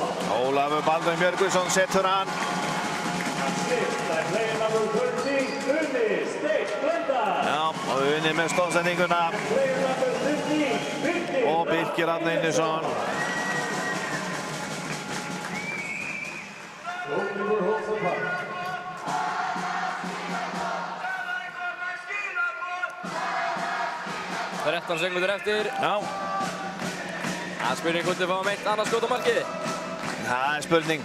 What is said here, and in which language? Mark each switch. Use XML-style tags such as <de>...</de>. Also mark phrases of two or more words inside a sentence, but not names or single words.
<is>Ólafur Baldvin Björgvinsson setur hann.</is> <en>Assist by player number 13, Uni Steinn Blöndal.</en> <is>Já, og Uni með stóðsendinguna.</is> <en>Player number 15, Birkir.</en> <is>Og Birkir Árni Einarsson.</is> <en>Goalkeeper holds the puck.</en> <is>Það er 13 sekundur eftir. Já. Það er spurning hvort við fáum eitt annað skot á markið. Það er spurning.</is>